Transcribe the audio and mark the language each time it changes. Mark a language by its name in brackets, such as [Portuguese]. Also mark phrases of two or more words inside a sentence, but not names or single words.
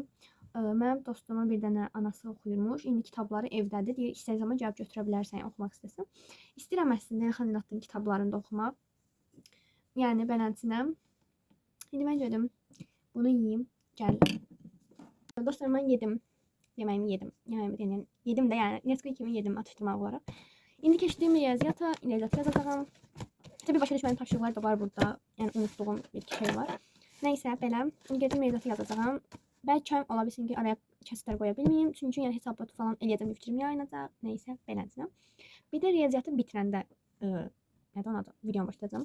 [Azerbaijani] Mənim dostumun bir dənə anası oxuyurmuş. İndi kitabları evdədir. Deyir, istədiyin zaman gəlib götürə bilərsən, oxumaq istəsən. İstəyirəm əslində Elxan Elatdın kitablarını da oxumaq. Yəni beləsinə. İndi mən gedim. Bunu yeyim. Gəldim. Dostlar, mən yedim. [Turkish] Yemeğimi yedim. Yedim de yani Nesquik'imi yedim atıştırma olarak. [Azerbaijani] İndi keçdiyim riyaziyyata yazacağım. Tabii başa düşməyən tapşırıqlar da var burada. Yəni unutduğum bir şey var. Neysə, belə. İndi gedim riyaziyyata yazacağım. Bəlkə ola bilsin ki, araya kəsitlər qoya bilməyim. Çünki yəni hesabat falan eləyəcəm, fikrim yayınacaq. Neysə, beləsinə. Bir də riyaziyyatı bitirəndə nədən adı videonu başlayacağım.